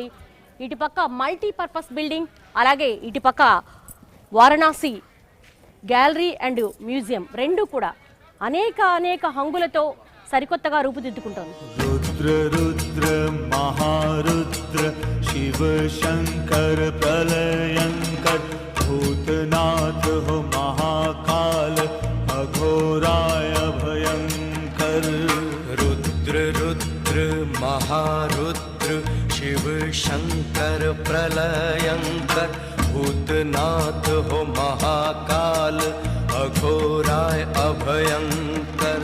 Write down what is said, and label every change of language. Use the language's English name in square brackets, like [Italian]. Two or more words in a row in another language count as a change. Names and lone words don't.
[Telugu] ఇటుపక్క [English] multipurpose building, [Telugu] అలాగే ఇటుపక్క వారణాసి [English] gallery and museum [Telugu] రెండు కూడా అనేక హంగులతో సరికొత్తగా రూపుదిద్దుకుంటోంది. [Hindi] रुद्र रुद्र महारुद्र शिव शंकर प्रलयंकर भूतनाथ हो महाकाल अघोराय भयंकर. रुद्र रुद्र महारुद्र शिव शंकर प्रलयंकर भूतनाथ हो महाकाल अघोराय अभयंकर.